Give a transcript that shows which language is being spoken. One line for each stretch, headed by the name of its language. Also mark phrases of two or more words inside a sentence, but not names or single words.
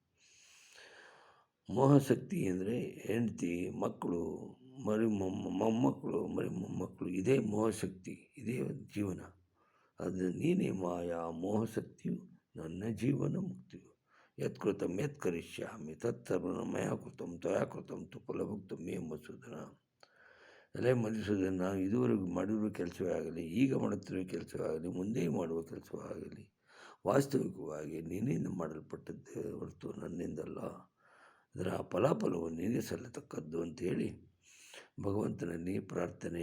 Kannada: ಮೋಹಶಕ್ತಿ ಅಂದರೆ ಹೆಂಡತಿ, ಮಕ್ಕಳು, ಮೊಮ್ಮಕ್ಕಳು, ಮೊಮ್ಮಕ್ಕಳು, ಇದೇ ಮೋಹಶಕ್ತಿ, ಇದೇ ಜೀವನ. ಅದು ನೀನೇ ಮಾಯಾ ಮೋಹಶಕ್ತಿಯು, ನನ್ನ ಜೀವನ ಮುಕ್ತಿಯು.
Sanskrit: ಯತ್ಕೃತಂ ಯತ್ಕರಿಷ್ಯಾಮಿ ತತ್ಸರ್ವಂ ಮಯಾ ಕೃತಂ ತ್ವಯಾ ಕೃತಂ ತು ಫಲಭುಕ್ತಂ ಮೇ ಮಧುಸೂದನ.
Kannada: ಎಲೆ ಮಧುಸೂದನ, ನಾವು ಇದುವರೆಗೂ ಮಾಡಿರುವ ಕೆಲಸವೇ ಆಗಲಿ, ಈಗ ಮಾಡುತ್ತಿರುವ ಕೆಲಸವೇ ಆಗಲಿ, ಮುಂದೆ ಮಾಡುವ ಕೆಲಸವೇ ಆಗಲಿ, ವಾಸ್ತವಿಕವಾಗಿ ನಿನ್ನಿಂದ ಮಾಡಲ್ಪಟ್ಟದ್ದೇ ಹೊರತು ನನ್ನಿಂದಲ್ಲ. ಇದರ ಫಲಾಫಲವು ನಿನಗೆ ಸಲ್ಲತಕ್ಕದ್ದು ಅಂತೇಳಿ ಭಗವಂತನಲ್ಲಿ ಪ್ರಾರ್ಥನೆ.